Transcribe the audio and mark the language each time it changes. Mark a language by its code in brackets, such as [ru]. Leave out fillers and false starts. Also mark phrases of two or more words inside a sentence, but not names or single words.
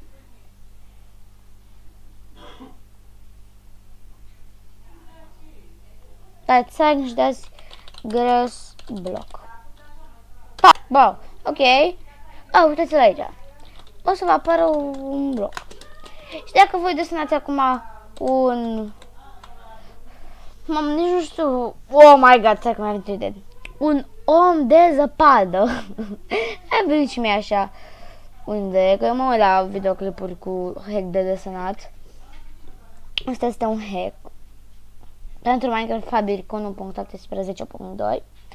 [ro] Dați sign și dați [en] grass block. [ro] Wow, ok. Uitați-l aici. O să vă apară un bloc. Și dacă voi desenați acum nici nu știu. [en] Oh my god, [ro] stai că mi-a venit de un om de zăpadă. Ai venit și mie așa. Unde? Că eu mă uit la videoclipuri cu hack de desenat. Asta este un hack pentru Minecraft Fabric 1.18.2.